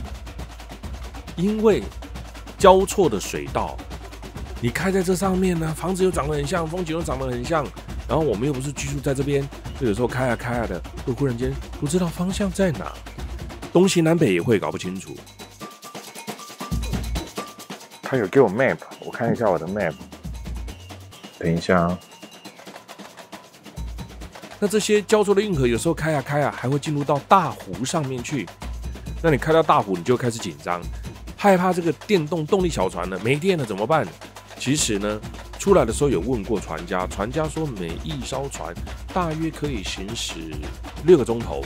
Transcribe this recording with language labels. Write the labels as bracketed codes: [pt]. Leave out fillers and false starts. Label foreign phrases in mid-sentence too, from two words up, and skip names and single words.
[zh] 因為交錯的水道，你開在這上面呢，房子又長得很像，風景又長得很像，然後我們又不是居住在這邊，就有時候開啊的，會忽然間不知道方向在哪，東西南北也會搞不清楚。他有給我 map， 我看一下我的 map。等一下啊。那這些交錯的運河有时候開啊，還會進入到大湖上面去。那你開到大湖，你就開始緊張，害怕這個電動動力小船呢沒電了怎麼辦？其實呢，出來的時候有問過船家，船家說每一艘船大約可以行駛6個鐘頭。